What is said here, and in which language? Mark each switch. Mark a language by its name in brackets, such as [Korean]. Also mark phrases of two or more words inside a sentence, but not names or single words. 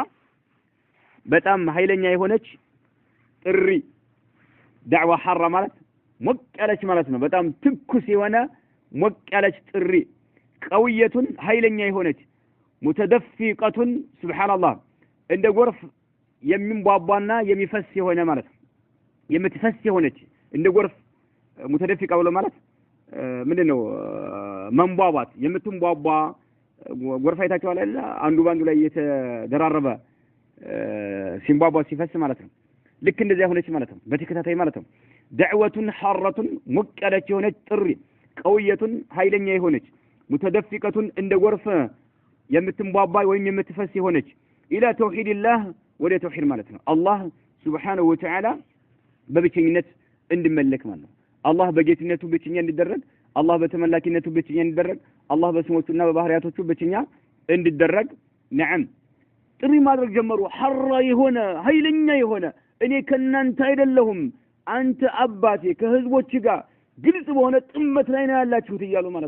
[Amharic] በጣም ኃይለኛ የሆነች ጥሪ [Arabic] دعوة حرة [Amharic] ማለት ሞቅ ያለች ማለት ነው በጣም ትኩስ የሆነ ሞቅ ያለች ጥሪ قوية ኃይለኛ የሆነች [Arabic] متدفقة سبحان الله [Amharic] እንደ ጎርፍ የሚንቧቧና የሚፈስ የሆነ ማለት ነው የምትፈስ የሆነች እንደ ጎርፍ متدفقة ብሎ ማለት ምንድነው መንቧቧት የምትንቧቧ ጎርፍ አይታችኋል አይደል አንዱ ባንዱ ላይ የተደራረበ ሲንቧቧ ሲፈስ ማለት ነው ልክ እንደዚህ ሆነች ማለት ነው በተከታታይ ማለት ነው [Arabic] دعوة حارة مقلة [Amharic] የሆነች ጥሪ قوية ኃይለኛ የሆነች ሙተደፊቀቱን እንደ ጎርፍ የምትንቧባ ወይም የምትፈስ ሆነች ኢላ ተውሂድላህ ወደ ተውሂድ ማለት ነው [Arabic] الله سبحانه وتعالى [Amharic] በብቸኝነት እንድመለክ ማለት ነው አላህ በጌትነቱ ብቸኛ እንዲደረግ አላህ በተመላኪነቱ ብቸኛ እንዲደረግ አላህ በስሞቹና በባህሪያቶቹ ብቸኛ እንዲደረግ ነዓም ጥሪ ማድረግ ጀመሩ ሐራ የሆነ ኃይለኛ የሆነ እኔ ከናንተ አይደለሁም አንተ አባቴ ከህዝቦች ጋር ግልጽ በሆነ ጥመት ላይ ነው ያላችሁት ይያሉ ማለት